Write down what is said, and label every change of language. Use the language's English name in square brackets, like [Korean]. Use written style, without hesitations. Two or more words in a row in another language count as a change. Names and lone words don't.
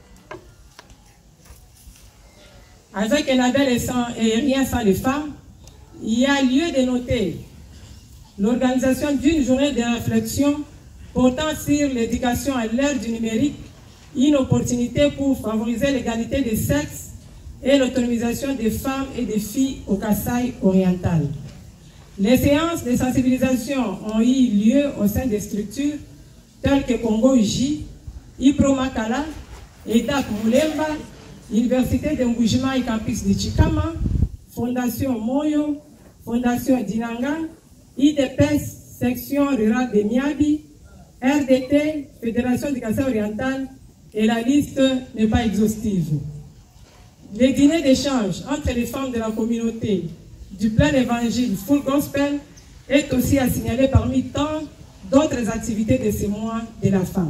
[French] Avec un label et rien sans les femmes, il y a lieu de noter l'organisation d'une journée de réflexion portant sur l'éducation à l'ère du numérique, une opportunité pour favoriser l'égalité des sexes et l'autonomisation des femmes et des filles au Kasaï oriental. Les séances de sensibilisation ont eu lieu au sein des structures telles que Congo J, Ipro Makala, EDAC Moulemba, Université de Mbujima et Campus de Chikama, Fondation Moyo, Fondation Dinanga, IDPS, Section Rurale de Miabi, RDT, Fédération du Kasaï oriental, et la liste n'est pas exhaustive. Les dîners d'échange entre les femmes de la communauté du plein évangile Full Gospel est aussi à signaler parmi tant d'autres activités de ce mois de la femme.